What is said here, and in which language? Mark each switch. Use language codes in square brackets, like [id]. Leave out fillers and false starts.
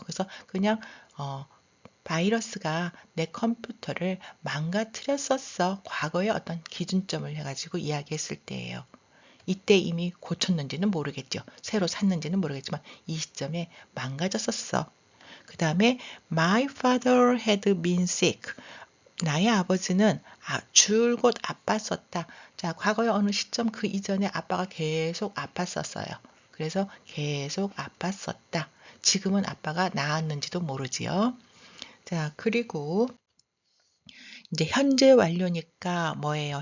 [ko] 그래서 그냥 바이러스가 내 컴퓨터를 망가뜨렸었어. 과거의 어떤 기준점을 해가지고 이야기했을 때예요. 이때 이미 고쳤는지는 모르겠죠. 새로 샀는지는 모르겠지만 이 시점에 망가졌었어. 그 다음에 [en] My father had been sick. [ko] 나의 아버지는 줄곧 아팠었다. 자, 과거의 어느 시점 그 이전에 아빠가 계속 아팠었어요. 그래서 계속 아팠었다. 지금은 아빠가 나았는지도 모르지요. 자, 그리고 이제 현재 완료니까 뭐예요?